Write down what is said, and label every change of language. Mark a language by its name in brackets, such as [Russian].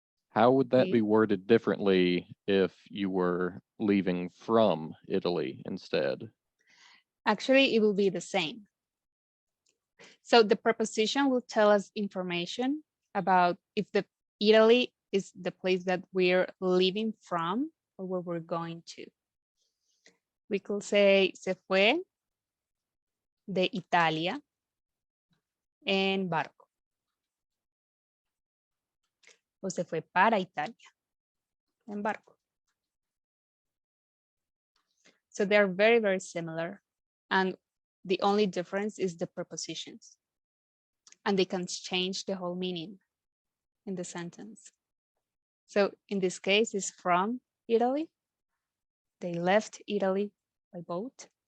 [English] How would that be worded differently if you were leaving from Italy instead? Actually, it will be the same. So the preposition will tell us information about if the Italy is the place that we're leaving from or where we're going to. We could say [Spanish] se fue de Italia en barco. O se fue para Italia en barco. [English] So they're very, very similar. And the only difference is the prepositions. And they can change the whole meaning in the sentence. So in this case, it's from Italy. They left Italy by boat.